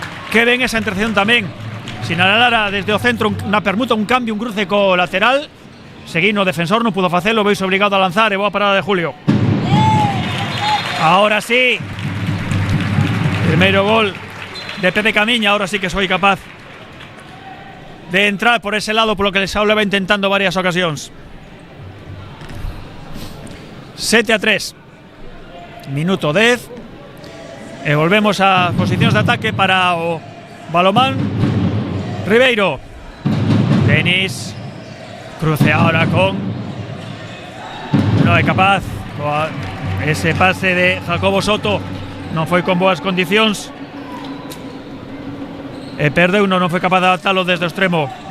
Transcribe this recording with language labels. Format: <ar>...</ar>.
<gl>Que ben esa intercepción tamén. Sinalara desde o centro unha permuta, un cambio, un cruce co lateral. Seguino o defensor, non pudo facelo, veis obligado a lanzar, e boa parada de Julio. Ahora sí, primeiro gol de Pepe Camiña.</gl> <es>Ahora sí que soy capaz de entrar por ese lado, por lo que les hablaba intentando varias ocasiones.</es> <gl>7-3, minuto 10, e volvemos a posicións de ataque para o balonmán Ribeiro. Denis cruce ahora con, non é capaz, ese pase de Jacobo Soto non foi con boas condicións, e perdeu, non foi capaz de adaptalo desde o extremo.</gl>